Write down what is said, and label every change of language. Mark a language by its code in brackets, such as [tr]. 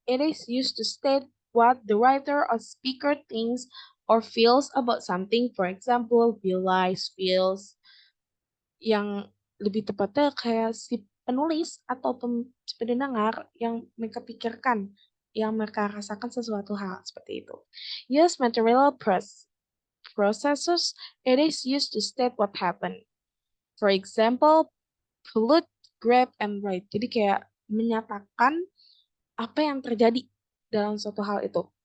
[en] It is used to state what the writer or speaker thinks or feels about something. For example, realize, feels. [id] Yang lebih tepatnya kayak si penulis atau pendengar yang mereka pikirkan, yang mereka rasakan sesuatu hal seperti itu. [en] Use material processes. It is used to state what happened. For example, pollute, grab, and write. [id] Jadi kayak menyatakan apa yang terjadi dalam suatu hal itu.